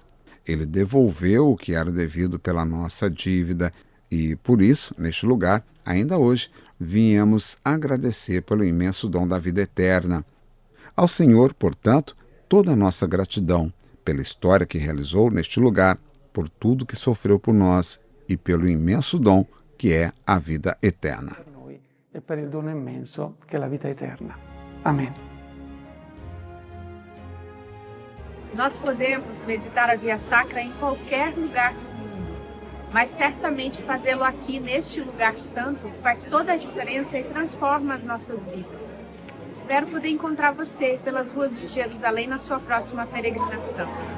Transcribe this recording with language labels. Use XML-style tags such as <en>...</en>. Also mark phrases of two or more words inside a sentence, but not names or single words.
<pt>Ele devolveu o que era devido pela nossa dívida e, por isso, neste lugar, ainda hoje, viemos agradecer pelo imenso dom da vida eterna. Ao Senhor, portanto, toda a nossa gratidão pela história que realizou neste lugar, por tudo que sofreu por nós e pelo imenso dom que é a vida eterna.</pt> <it>E per il dono immenso che è la vita eterna.</it> <pt>Amém. Nós podemos meditar a Via Sacra em qualquer lugar do mundo, mas certamente fazê-lo aqui neste lugar santo faz toda a diferença e transforma as nossas vidas. Espero poder encontrar você pelas ruas de Jerusalém na sua próxima peregrinação.</pt>